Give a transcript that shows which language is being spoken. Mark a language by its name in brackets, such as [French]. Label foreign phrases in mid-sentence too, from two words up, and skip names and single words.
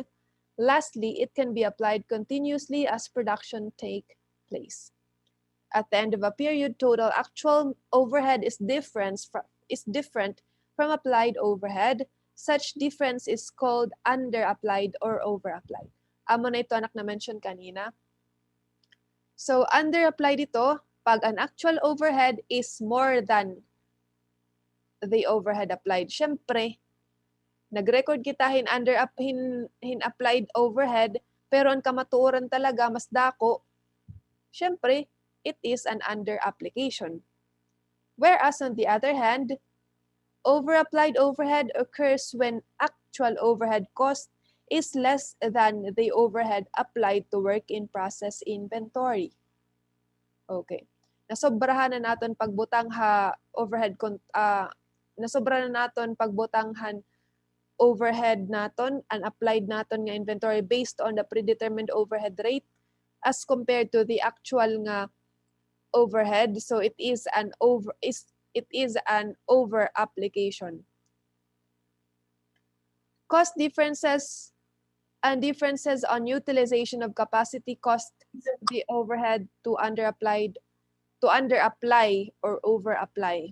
[English] Lastly, it can be applied continuously as production take place. At the end of a period, total actual overhead is different from applied overhead. Such difference is called under-applied or over-applied. [Hiligaynon] Amo na ito anak na mention kanina. [English] So under-applied [Hiligaynon] ito pag [English] an actual overhead is more than the overhead applied. [Hiligaynon] Syempre, nag-record kita [English] applied overhead, [Hiligaynon] pero ang kamatuoran talaga mas dako, syempre, [English] it is an under-application. Whereas on the other hand, over-applied overhead occurs when actual overhead cost is less than the overhead applied to work in process inventory. [Hiligaynon] Okay. Nasobrahan na naton pagbutang nasobrahan na naton pagbutanghan overhead naton [English] and applied [Hiligaynon] naton nga [English] inventory based on the predetermined overhead rate as compared to the actual [Hiligaynon] nga overhead. [English] So it is an over application. Cost differences and differences on utilization of capacity cost the overhead to under-apply or over-apply.